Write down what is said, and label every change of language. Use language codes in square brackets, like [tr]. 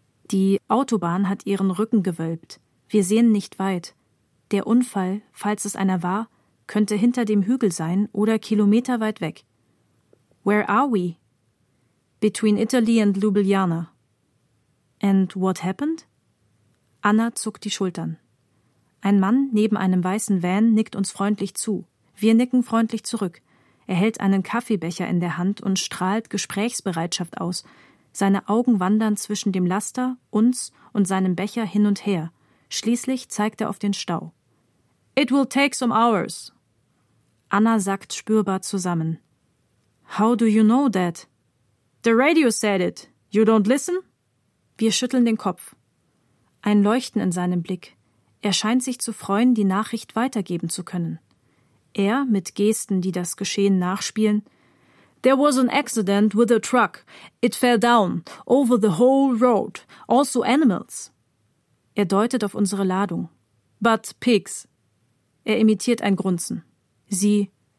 [de] Die Autobahn hat ihren Rücken gewölbt. Wir sehen nicht weit. Der Unfall, falls es einer war, könnte hinter dem Hügel sein oder kilometerweit weg. [en] Where are we? Between Italy and Ljubljana. And what happened? [de] Anna zuckt die Schultern. Ein Mann neben einem weißen Van nickt uns freundlich zu. Wir nicken freundlich zurück. Er hält einen Kaffeebecher in der Hand und strahlt Gesprächsbereitschaft aus. Seine Augen wandern zwischen dem Laster, uns und seinem Becher hin und her. Schließlich zeigt er auf den Stau. [en] It will take some hours. [de] Anna sackt spürbar zusammen. [en] How do you know that? The radio said it. You don't listen? [de] Wir schütteln den Kopf. Ein Leuchten in seinem Blick. Er scheint sich zu freuen, die Nachricht weitergeben zu können. Er mit Gesten, die das Geschehen nachspielen. [en] There was an accident with a truck. It fell down over the whole road. Also animals. [de] Er deutet auf unsere Ladung. [en] But pigs. [de] Er imitiert ein Grunzen. Sie.